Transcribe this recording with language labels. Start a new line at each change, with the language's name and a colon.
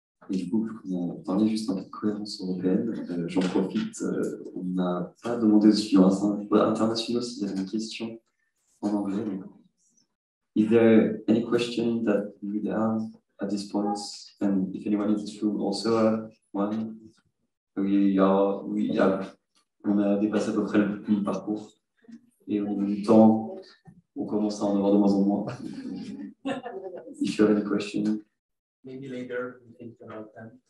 French: Et du coup, on parlait juste de cohérence européenne. J'en profite, on n'a pas demandé aux étudiants internationaux s'ils avaient une question en anglais.
English: Is there any question that you would have at this point? And if anyone in this room also have one?
French: On a dépassé à peu près le parcours. Et au niveau du temps, on commence à en avoir de moins en moins.
English: If you have any question. Maybe later we think about them.